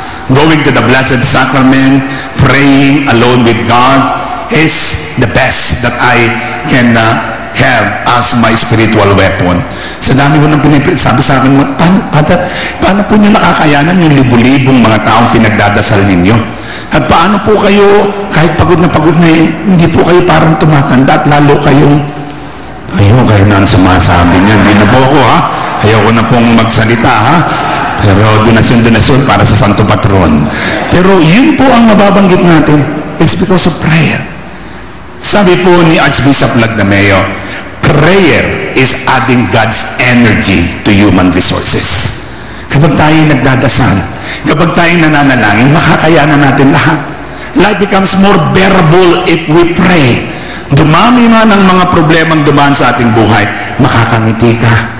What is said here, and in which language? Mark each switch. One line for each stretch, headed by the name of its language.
English: Going to the Blessed Sacrament, praying alone with God is the best that I can have as my spiritual weapon.
Filipino: Sa dami ko nang sabi sa akin, paano po nyo nakakayanan yung libu-libong mga taong pinagdadasal ninyo? At paano po kayo, kahit pagod na hindi po kayo parang tumatanda at lalo kayong, ayaw kayo na ang sumasabi niya, hindi na po ako ha, ayaw ko na pong magsalita ha, pero donasyon para sa Santo Patron. Pero yun po ang mababanggit natin,
English: it's because of prayer.
Filipino: Sabi po ni Archbishop Lagdameo,
English: prayer is adding God's energy to human resources.
Filipino: Kapag tayo nagdadasal, kapag tayo nananalangin, makakayanan natin lahat.
English: Life becomes more bearable if we pray.
Filipino: Dumami man ang mga problemang dumaan sa ating buhay, makakangiti ka.